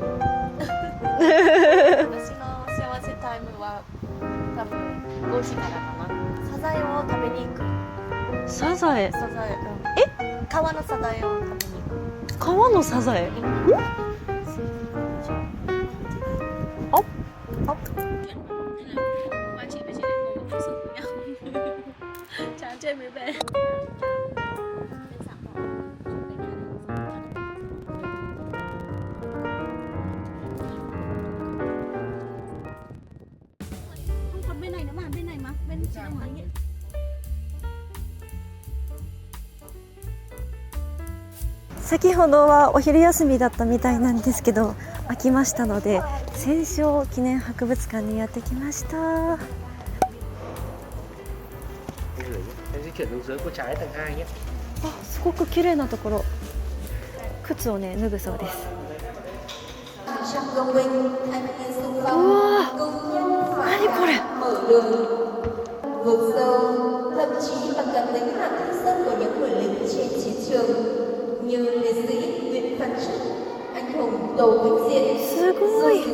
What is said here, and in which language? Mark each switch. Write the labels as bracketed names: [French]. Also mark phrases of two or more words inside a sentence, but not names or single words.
[Japanese] 私の幸せタイムは多分5時からかな。サザエを食べに行く。サザエ。サザエ。川のサザエを食べに行く。川のサザエ。 [Vietnamese] ốc ốc chán chơi mới về. Không còn bên này nữa mà, bên này mà, bên chị Đông Hải ấy. [Japanese] 先ほどはお昼休みだったみたいなんですけど開きましたので戦勝記念博物館にやってきました。 [Vietnamese] Em di chuyển xuống dưới cô trái tầng 2 nhé. [Japanese] あ、すごく綺麗なところ。靴をね脱ぐそうです。うわー、何これ。すごい。